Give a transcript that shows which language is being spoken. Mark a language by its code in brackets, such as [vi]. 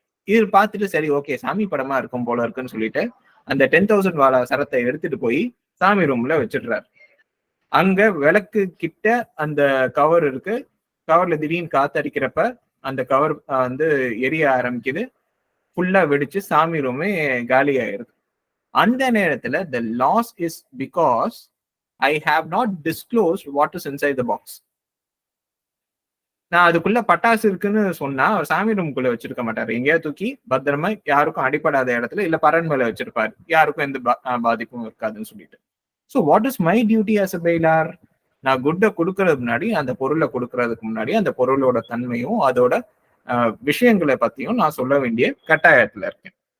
[ta] இது பார்த்துட்டு சரி ஓகே சாமி படமா இருக்கும் போல இருக்குன்னு சொல்லிட்டு அந்த 10,000 வாலா சரத்தை எடுத்துட்டு போய் சாமி ரூம்ல வச்சிடுறாரு. அங்க விளக்கு கிட்ட அந்த கவர் இருக்கு, கவர்ல திடீர்னு காத்தடிக்கிறப்ப அந்த கவர் வந்து எரிய ஆரம்பிக்குது, ஃபுல்லா வெடிச்சு சாமி ரூமே காலி ஆயிருது. அந்த நேரத்துல [en] the loss is because I have not disclosed what is inside the box. [ta] நான் அதுக்குள்ள பட்டாசு இருக்குன்னு சொன்னா அவர் சாமி ரூமுக்குள்ள வச்சிருக்க மாட்டாரு, எங்கேயா தூக்கி பத்திரமா யாருக்கும் அடிப்படாத இடத்துல இல்ல பரன் மேல வச்சிருப்பாரு, யாருக்கும் எந்த பாதிப்பும் இருக்காதுன்னு சொல்லிட்டு. [en] So what is my duty as a failure? [ta] நான் குட்டை கொடுக்கறதுக்கு முன்னாடி, அந்த பொருளை கொடுக்கறதுக்கு முன்னாடி அந்த பொருளோட தன்மையும் அதோட விஷயங்களை பத்தியும் நான் சொல்ல வேண்டிய கட்டாயத்துல இருக்கேன்.